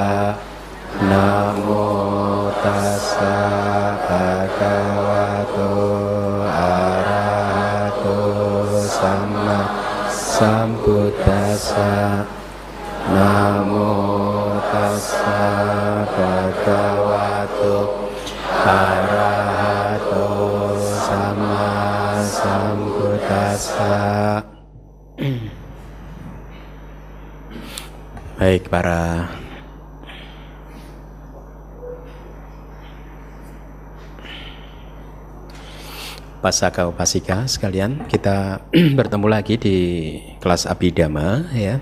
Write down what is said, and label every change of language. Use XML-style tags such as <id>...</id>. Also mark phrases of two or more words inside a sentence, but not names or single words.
<pi>Namo tassa bhagavato arahato sama sambuddhassa. Namo tassa bhagavato arahato sama sambuddhassa.</pi> <id>Baik, para</id> <pi>pasaka upasika</pi> <id>sekalian, kita bertemu lagi di kelas Abhidhamma ya.</id>